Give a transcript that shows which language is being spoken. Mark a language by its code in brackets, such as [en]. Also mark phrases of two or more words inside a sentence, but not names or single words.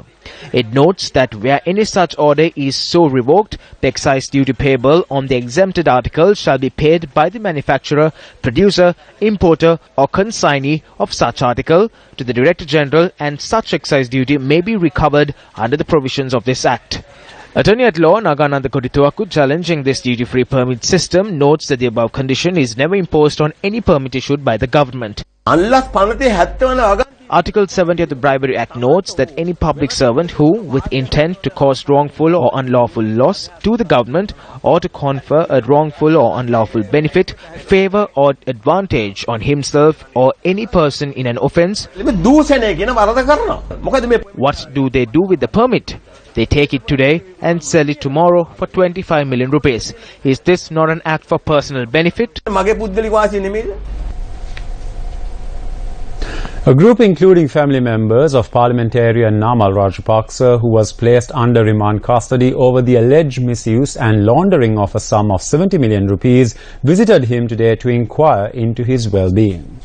[en] It notes that where any such order is so revoked, the excise duty payable on the exempted articles shall be paid by the manufacturer, producer, importer or consignee of such article to the Director General, and such excise duty may be recovered under the provisions of this Act. Attorney at Law Nagananda Kodituaku, challenging this duty-free permit system, notes that the above condition is never imposed on any permit issued by the government. [si] අන්ලස් පනතේ 70 වන අග [en] Article 70 of the Bribery Act notes that any public servant who, with intent to cause wrongful or unlawful loss to the government or to confer a wrongful or unlawful benefit, favour or advantage on himself or any person in an offence, [si] මේ දූෂණය කියන වරද කරනවා. මොකද මේ [en] what do they do with the permit? They take it today and sell it tomorrow for 25 million rupees. Is this not an act for personal benefit? [si] මගේ පුද්ගලික වාසිය නෙමෙයිද? [en] A group including family members of parliamentarian Namal Rajapaksa, who was placed under remand custody over the alleged misuse and laundering of a sum of 70 million rupees, visited him today to inquire into his well-being.